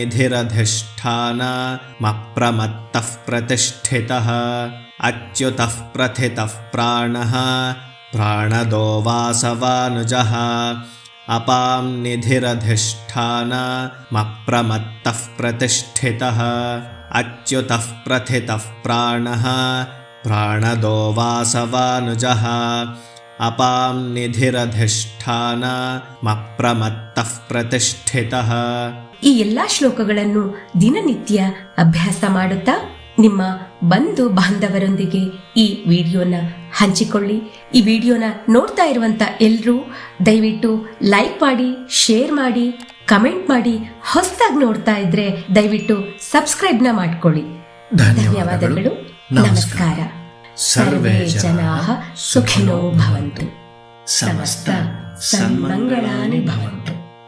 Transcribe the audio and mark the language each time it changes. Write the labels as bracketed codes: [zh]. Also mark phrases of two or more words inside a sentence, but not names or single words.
[sa] निधिरधिष्ठानमप्रमत्तः प्रतिष्ठितः अच्युतः प्रथितः प्राणः प्राणदो वासवानुजः अपां निधिरधिष्ठानमप्रमत्तः प्रतिष्ठितः अच्युतः प्रथितः प्राणः प्राणदो वासवानुजः अपां निधिरधिष्ठानमप्रमत्तः प्रतिष्ठितः. [kn] ಈ ಎಲ್ಲಾ ಶ್ಲೋಕಗಳನ್ನು ದಿನನಿತ್ಯ ಅಭ್ಯಾಸ ಮಾಡುತ್ತಾ ನಿಮ್ಮ ಬಂಧು ಬಾಂಧವರೊಂದಿಗೆ ಈ ವಿಡಿಯೋನ ಹಂಚಿಕೊಳ್ಳಿ. ಈ ವಿಡಿಯೋನ ನೋಡ್ತಾ ಇರುವಂತ ಎಲ್ಲರೂ ದಯವಿಟ್ಟು ಲೈಕ್ ಮಾಡಿ, ಶೇರ್ ಮಾಡಿ, ಕಮೆಂಟ್ ಮಾಡಿ. ಹೊಸದಾಗಿ ನೋಡ್ತಾ ಇದ್ರೆ ದಯವಿಟ್ಟು ಸಬ್ಸ್ಕ್ರೈಬ್ನ ಮಾಡ್ಕೊಳ್ಳಿ. ಧನ್ಯವಾದಗಳು. ನಮಸ್ಕಾರ. [sa] ಸರ್ವೇ ಜನಾಃ ಸುಖಿನೋ ಭವಂತು. ಸಮಸ್ತ ಸನ್ಮಂಗಳಾನಿ ಭವಂತು.